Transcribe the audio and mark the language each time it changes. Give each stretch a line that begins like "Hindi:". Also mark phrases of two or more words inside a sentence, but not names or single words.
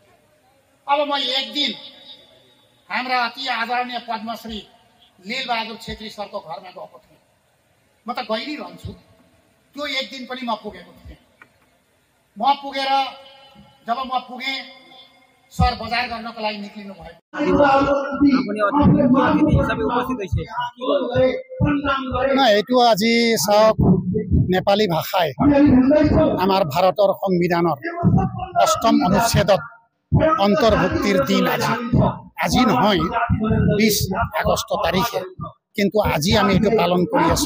Nepali: अब म एक दिन हाम्रा अति आदरणीय पद्मश्री लीलबहादुर छेत्री सरको घरमा गएको थिएँ। म त गइरहन्छु, त्यो एक दिन पनि म पुगेको थिएँ। म पुगेर जब म पुगेँ, सर बजार गर्नको लागि निक्लिनु भयो।
Assamese: এইটো আজি চাওক, নেপালী ভাষায় আমাৰ ভাৰতৰ সংবিধানৰ ৮ম অনুচ্ছেদত অন্তৰ্ভুক্তিৰ দিন আজি। আজি নহয় ২০ আগষ্ট তাৰিখে, কিন্তু আজি আমি এইটো পালন কৰি আছো।